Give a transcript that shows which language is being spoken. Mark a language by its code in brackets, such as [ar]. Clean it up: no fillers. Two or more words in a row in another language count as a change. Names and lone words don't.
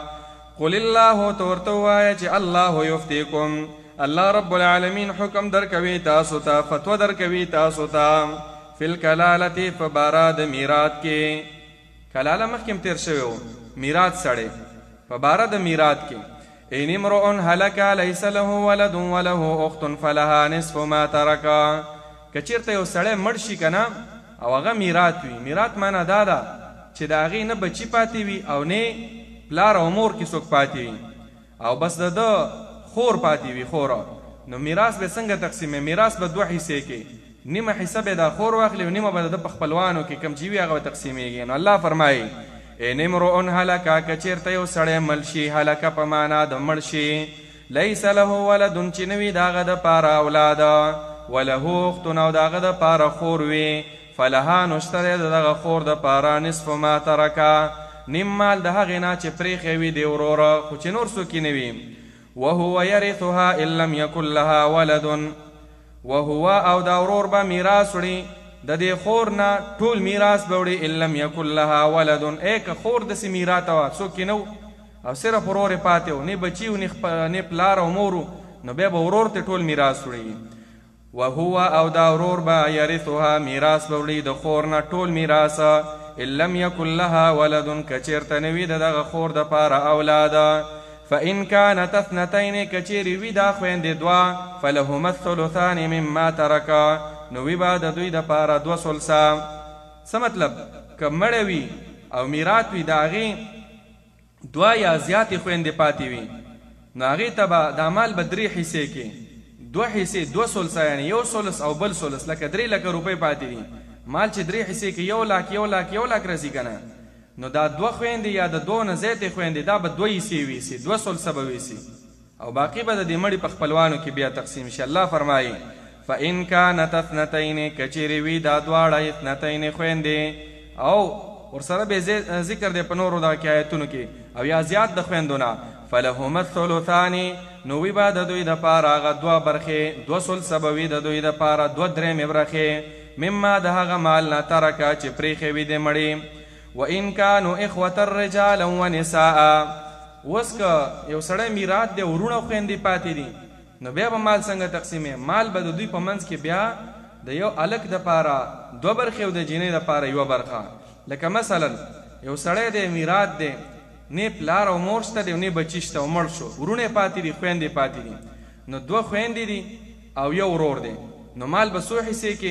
[ar] قل الله [ps] ته ورته ووایه چې [ar] الله یفتیکم، الله رب العالمین [ps] حکم درکوي تاسو ته، فتوه درکوي تاسو ته [ar] فی الکلالة [ps] په باره د میراث کې. کلاله مخکې هم تېر شوی و، میراث سړی په باره د میراث کې. [ar] ان امرؤ هلک لیس له ولد وله اخت فلها نصف ما ترک. [ps] که چېرته یو سړی مړ شي که نه او هغه میراث وي، میراث معنا دا ده چې د هغې نه بچي پاتې وي او نه پلار او مور کې څوک پاتې وي او بس د ده خور پاتې وي خوره. نو میراث به څنګه تقسیموي؟ میراث به دوه حصې کې، نیمه حصه به د خور واخلي او نیمه به د په خپلوانو کې کم چې وي هغه به تقسیمېږي. نو الله فرمایي [ar] ان امرؤ هلکه، [ps] که چېرته یو سړی مړ شي، هلکه په معنا د مړ شي، [ar] لیس له ولد [ps] چې نه وي د هغه دپاره اولاده، [ar] وله اخت [ps] او د هغه دپاره خور وي، فلها نو شته دی د دغه خور دپاره [ar] نصف ما ترکه، [ps] نیم مال د هغې نه چې پرېښی وي د وروره خو چې نور څوک یې نه وي. [ar] وهو یرثها ان لم یکن لها ولد، [ps] وهو او دا ورور به میراث وړي د دې خور نه، ټول میراث به وړي [ar] ان لم یکن لها ولد، [ps] ای که خور داسې میراث وه څوک یې نه او صرف ورور یې پاتې و، نه بچي و نه پلار او مور و، نو بیا به ورور ته ټول میراث وړي. وهو او دا ورور به یرثها میراث به وړي د خور نه ټول میراث [ar] ان لم یکن لها ولد، [ps] که چېرته نه وي د دغه خور دپاره اولاده. [ar] فإن كانت اثنتين [ps] كچيري وي دا خويندې دوه، [ar] فلهما الثلثان مما ترك، [ps] نو وي به د دوی دپاره دوه ثلثه. څه مطلب؟ که مړی وي او میراث وي د هغې دوه یا زیاتې خویندې پاتې وي، نو هغې ته به دا مال به درې حصې کې، دوه حصې دوه ثلثه، یعنې یو ثلث او بل ثلث، لکه 3 لکه روپۍ پاتې دي، مال چې درې حصې کې 1 لاک 1 لاک 1 لاک راځي که نه، نو دا دوه خویندې یا د دوه نه زیاتې خویندې دا به 2 حصې ویسي، 2 ثلثه به ویسي او باقي به د دې مړي په خپلوانو کې بیا تقسیم شي. الله فرمایي [ar] فإن كانت اثنتين، [ps] کچېرې وي دا دواړه اثنتين خویندې او ورسره به ذکر دی په نورو دغه کې آیتونو کې، او یا زیات د خویندو نه، [ar] فلهما الثلثان، [ps] نو وي به د دوی دپاره هغه 2 برخې، 2 ثلثه به وي د دوی دپاره 2 درېمې برخې، مما د هغه مال نه ترکه چې پرېښی وي د مړي. [ar] وإن كانوا إخوة رجالا ونساء، [ps] اوس که یو سړی میراث دی ورونه خویندې پاتې دي، نو بیا به مال څنګه تقسیمې؟ مال به د دوی په منځ کې بیا د یو هلک دپاره 2 برخې او د جینۍ دپاره 1 برخه. لکه مثلا یو سړی دی میراث دی، نه پلار او مور شته دی نه بچي شته او مړ شو، ورونه پاتې دي خویندې پاتې دي، نو 2 خویندې دي او 1 ورور دی، نو مال به څو حصې کې؟